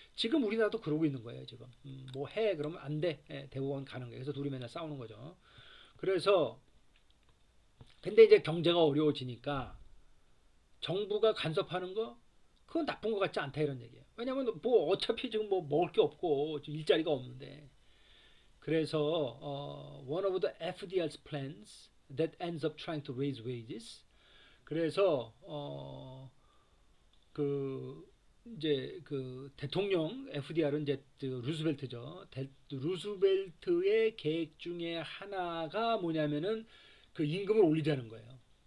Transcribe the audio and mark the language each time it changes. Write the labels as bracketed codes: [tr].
[ko] 지금 우리나라도 그러고 있는 거예요, 지금. 해. 그러면 안 돼. 대법원 가는 거예요. 그래서 둘이 맨날 싸우는 거죠. 그래서 근데 이제 경제가 어려워지니까 정부가 간섭하는 거 그건 나쁜 것 같지 않다 이런 얘기예요. 왜냐면 어차피 지금 먹을 게 없고 일자리가 없는데. 그래서 [en] one of the FDR's plans that ends up trying to raise wages. [ko] 그래서 이제 대통령 FDR은 이제 루스벨트죠. 루스벨트의 계획 중에 하나가 뭐냐면은 임금을 올리자는 거예요.